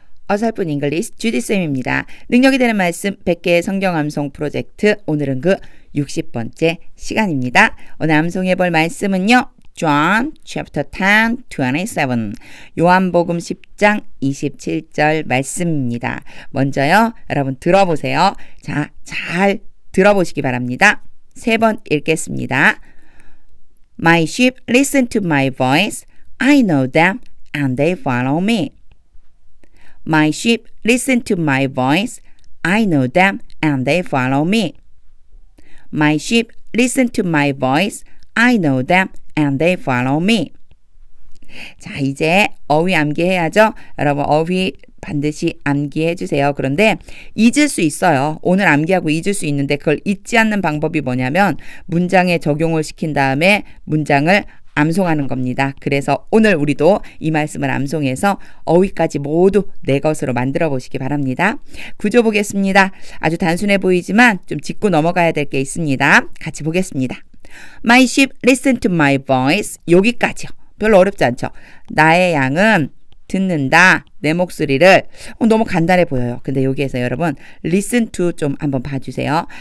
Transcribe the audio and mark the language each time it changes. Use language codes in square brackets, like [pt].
[ko] 어설픈 잉글리시 주디쌤입니다. 능력이 되는 말씀 100개의 성경 암송 프로젝트 오늘은 그 60번째 시간입니다. 오늘 암송해 볼 말씀은요. [en] John chapter 10, 27 [ko] 요한복음 10장 27절 말씀입니다. 먼저요. 여러분 들어보세요. 자, 잘 들어보시기 바랍니다. 3번 읽겠습니다. [en] My sheep listen to my voice. I know them and they follow me. My sheep listen to my voice. I know them and they follow me. My sheep listen to my voice. I know them and they follow me. [ko] 자, 이제 어휘 암기해야죠. 여러분 어휘 반드시 암기해 주세요. 그런데 잊을 수 있어요. 오늘 암기하고 잊을 수 있는데 그걸 잊지 않는 방법이 뭐냐면 문장에 적용을 시킨 다음에 문장을 암송하는 겁니다. 그래서 오늘 우리도 이 말씀을 암송해서 어휘까지 모두 내 것으로 만들어 보시기 바랍니다. 구조 보겠습니다. 아주 단순해 보이지만 좀 짚고 넘어가야 될 게 있습니다. 같이 보겠습니다. [en] My sheep listen to my voice. [ko] 여기까지요. 별로 어렵지 않죠. 나의 양은 듣는다. 내 목소리를 너무 간단해 보여요. 근데 여기에서 여러분 [en] listen to [ko] 좀 한번 봐주세요.